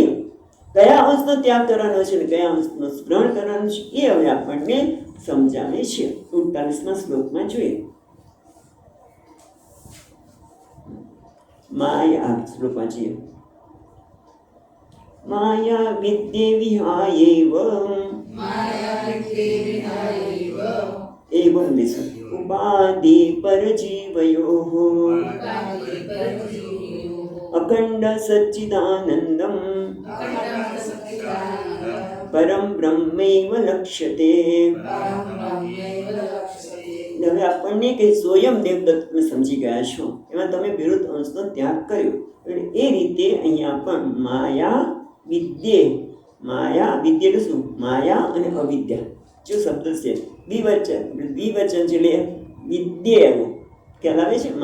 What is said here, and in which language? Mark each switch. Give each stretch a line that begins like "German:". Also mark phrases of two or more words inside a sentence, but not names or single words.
Gujarati: કયા અંશનો ત્યાગ કરવાનો છે ને કયા અંશનો ગ્રહણ કરવાનો છે એ હવે આપણને સમજાવે છે. 48મા શ્લોકમાં જોઈએ. માયા શ્લોકમાં છીએ.
Sanskrit: माया विद्ये विहायेव एवं दिशा उपाधि परजीवयोः अखंड सच्चिदानंदम परम ब्रह्मैव लक्ष्यते।
Gujarati: હવે આપણને કે સ્વયં દેવદત્ત તમે સમજી ગયા છો, એમાં તમે વિરુદ્ધ અંશનો ત્યાગ કર્યો. એટલે એ રીતે અહીંયા પણ માયા વિદ્ય એટલે શું? માયા અને અવિદ્યા જો શબ્દ છે દ્વિવચન છે એટલે વિદ્ય એવું ખ્યાલ આવે છે.